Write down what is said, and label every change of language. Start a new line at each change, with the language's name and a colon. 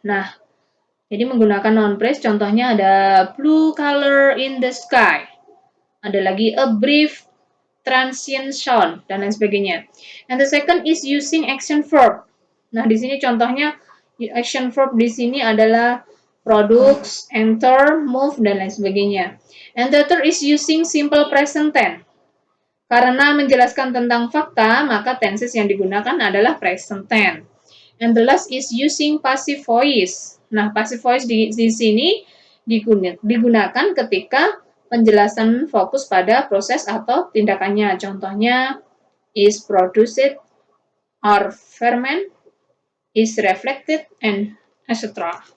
Indonesian: Nah, jadi menggunakan noun phrase, contohnya ada
English: blue color in the sky.
Indonesian: Ada lagi
English: a brief transient sound,
Indonesian: dan lain sebagainya.
English: And the second is using action verb.
Indonesian: Nah, di sini contohnya action verb di sini adalah products, enter, move, dan lain sebagainya.
English: And the third is using simple present tense.
Indonesian: Karena menjelaskan tentang fakta, maka tenses yang digunakan adalah present tense.
English: And the last is using passive voice.
Indonesian: Nah, passive voice di sini digunakan ketika penjelasan fokus pada proses atau tindakannya. Contohnya,
English: is produced, or ferment, is reflected, and etc.